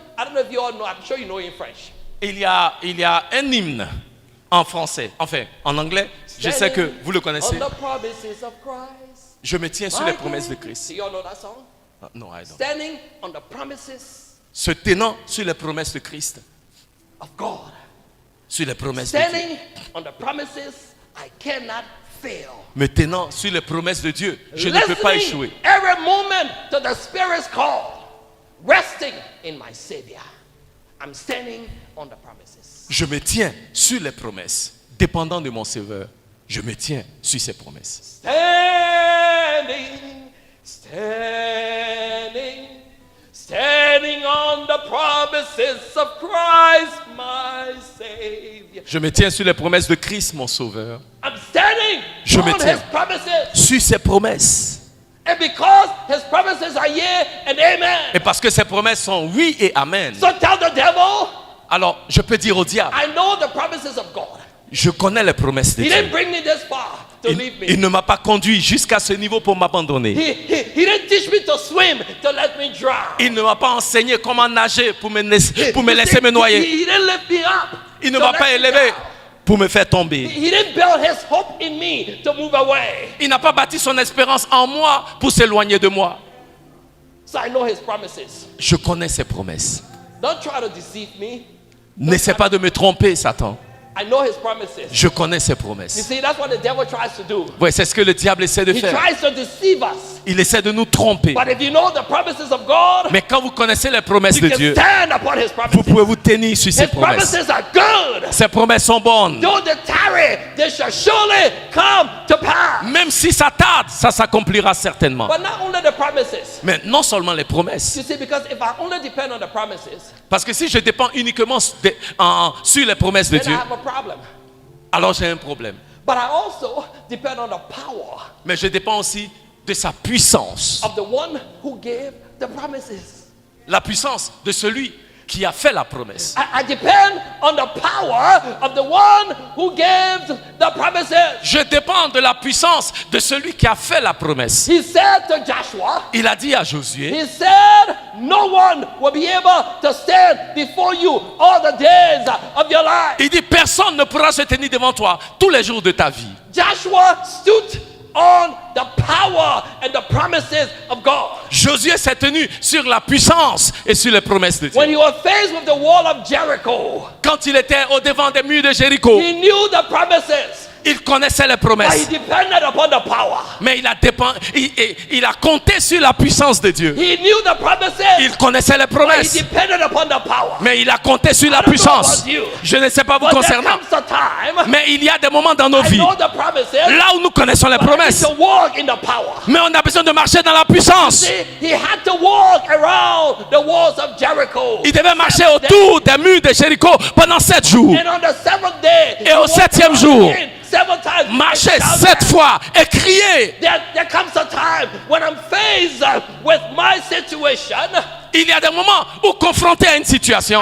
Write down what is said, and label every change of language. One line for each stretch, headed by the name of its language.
English: I don't know if you all know. I'm sure you know it in French.
French: Il y a un hymne en français, enfin en anglais, je sais que vous le connaissez.
English: On the promises of Christ.
French: Je me tiens sur les promesses de
English: Do
French: Christ.
English: you all know that song? Non, I don't. Standing on the promises
French: Se tenant sur les promesses de Christ.
English: of God.
French: Sur les promesses de Dieu.
English: Standing on the promises I cannot fail.
French: Me tenant sur les promesses de Dieu, je ne peux pas échouer.
English: Every moment to the Spirit's call. Resting in my Savior. I'm standing on the promises.
French: Je me tiens sur les promesses. Dépendant de mon Sauveur, je me tiens sur ses promesses.
English: Standing, standing, standing on the promises of Christ, my Savior.
French: Je me tiens sur les promesses de Christ, mon Sauveur.
English: I'm standing
French: Je me
English: on
French: tiens.
English: His promises.
French: Sur ses promesses.
English: And because His promises are yea and amen.
French: Et parce que ses promesses sont oui et amen.
English: So tell the devil,
French: Alors, je peux dire au diable,
English: I know the promises of God.
French: je connais les promesses de
English: He
French: Dieu.
English: didn't bring me this far to leave
French: Il me. ne m'a pas conduit jusqu'à ce niveau pour m'abandonner.
English: He didn't teach me to swim to let me drown.
French: Il ne m'a pas enseigné comment nager pour me laisser
English: He
French: me noyer.
English: didn't lift me up.
French: Il ne
English: to
French: m'a
English: let
French: pas
English: me
French: élevé
English: down.
French: pour me faire tomber.
English: He didn't build his hope in me to move away.
French: Il n'a pas bâti son espérance en moi pour s'éloigner de moi.
English: So I know his promises.
French: Je connais ses promesses.
English: Don't try to deceive me.
French: N'essaie pas de me tromper, Satan.
English: I know his promises.
French: Je connais ses
English: You
French: promesses.
English: see, that's what the devil tries to do.
French: Ouais, c'est ce que le diable essaie de
English: He
French: faire.
English: tries to deceive us.
French: Il essaie de nous tromper.
English: But if you know the promises of God,
French: Mais quand vous connaissez les promesses
English: you
French: de
English: can
French: Dieu,
English: stand upon his
French: vous
English: promises.
French: pouvez vous tenir sur ses
English: His
French: promesses.
English: promises are good.
French: Ces promesses sont bonnes.
English: Though they tarry, they shall surely come to pass.
French: Même si ça tarde, ça s'accomplira certainement.
English: But not only the promises.
French: Mais non seulement les promesses.
English: You see, because if I only depend on the promises,
French: Parce que si je dépends uniquement sur les promesses de
English: then I
French: Dieu,
English: have a problem.
French: alors j'ai un problème.
English: But I also depend on the power
French: Mais je dépends aussi de sa puissance.
English: of the one who gave the promises.
French: La puissance de celui qui a fait la promesse.
English: I depend on the power of the one who gave the promises.
French: Je dépends de la puissance de celui qui a fait la promesse.
English: He said to Joshua,
French: Il a dit à Josué,
English: he said, no one will be able to stand before you all the days of your life.
French: il dit, personne ne pourra se tenir devant toi tous les jours de ta vie.
English: Joshua stood on the power and the promises of God.
French: Josué s'est tenu sur la puissance et sur les promesses de
English: When
French: Dieu.
English: he was faced with the wall of Jericho,
French: Quand il était au devant des murs de Jéricho,
English: he knew the promises.
French: Il connaissait les
English: but he
French: promesses.
English: depended upon the power.
French: Mais il a compté sur la puissance de Dieu.
English: He knew the promises,
French: Il connaissait les
English: but he
French: promesses.
English: depended upon the power.
French: Mais il a compté sur la
English: I don't know
French: puissance.
English: about you,
French: Je ne sais pas vous
English: But there
French: concernant.
English: comes a time
French: Mais il y a des moments dans nos
English: I
French: vies,
English: know the promises,
French: là où nous connaissons les
English: but I need
French: promesses,
English: to walk in the power.
French: mais on a besoin de marcher dans la puissance.
English: See, he had to walk around the walls of Jericho.
French: Il devait marcher autour des murs de Jéricho pendant 7 jours.
English: And on the seventh day,
French: Et au
English: he walked
French: 7e
English: around
French: jour,
English: again 7 times and
French: Marcher
English: shouted.
French: 7 fois et crier.
English: There comes a time when I'm faced with my situation.
French: Il y a des moments où, confronté à une situation,